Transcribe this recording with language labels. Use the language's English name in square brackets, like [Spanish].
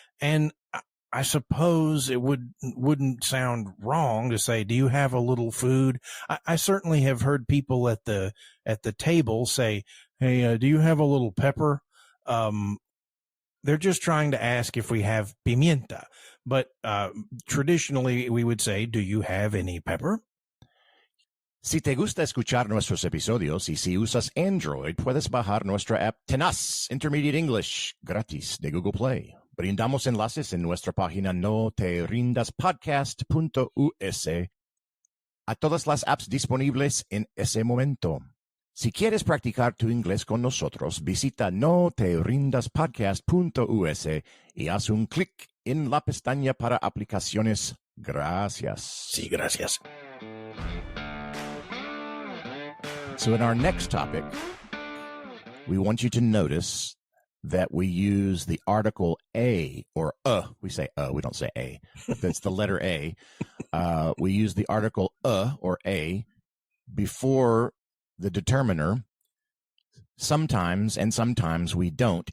[English] And I suppose it wouldn't sound wrong to say, do you have a little food? I certainly have heard people at the table say, hey, do you have a little pepper? They're just trying to ask if we have pimienta. But traditionally, we would say, do you have any pepper? [Spanish] Si te gusta escuchar nuestros episodios y si usas Android, puedes bajar nuestra app Tenaz Intermediate English gratis de Google Play. Brindamos enlaces en nuestra página noterrindaspodcast.us a todas las apps disponibles en ese momento. Si quieres practicar tu inglés con nosotros, visita noterrindaspodcast.us y haz un clic en la pestaña para aplicaciones. Gracias. Sí, gracias. [English] So in our next topic, we want you to notice that we use the article a or we say we don't say a. That's the letter A. We use the article or a before the determiner sometimes, and sometimes we don't.